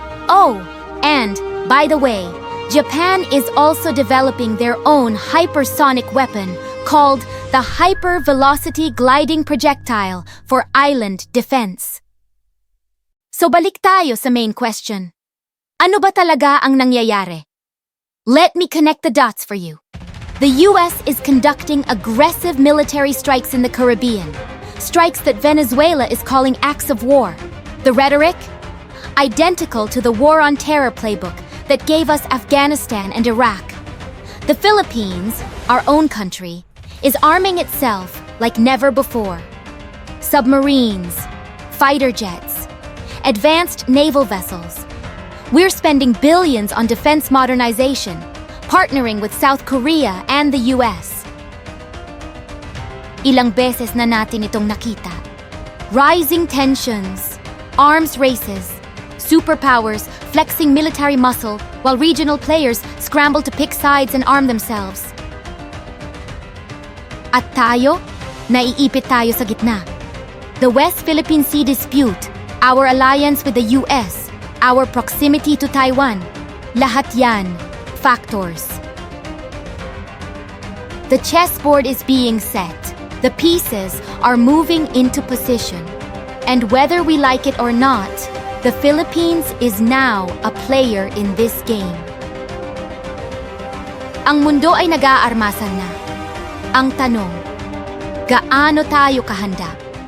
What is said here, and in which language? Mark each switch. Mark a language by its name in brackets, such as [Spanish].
[English] Oh, and, by the way, Japan is also developing their own hypersonic weapon called the Hyper-Velocity Gliding Projectile for island defense. [Filipino] So balik tayo sa main question. Ano ba talaga ang nangyayari? [English] Let me connect the dots for you. The US is conducting aggressive military strikes in the Caribbean, strikes that Venezuela is calling acts of war. The rhetoric? Identical to the War on Terror playbook that gave us Afghanistan and Iraq. The Philippines, our own country, is arming itself like never before. Submarines, fighter jets, advanced naval vessels. We're spending billions on defense modernization, partnering with South Korea and the US. [Filipino] Ilang beses na natin itong nakita. [English] Rising tensions, arms races, superpowers flexing military muscle while regional players scramble to pick sides and arm themselves. [Filipino] At tayo, naiipit tayo sa gitna. [English] The West Philippine Sea dispute, our alliance with the US, our proximity to Taiwan, lahat yan, factors. The chessboard is being set. The pieces are moving into position. And whether we like it or not, the Philippines is now a player in this game. [Filipino] Ang mundo ay nag-aarmasan na. Ang tanong, gaano tayo kahanda?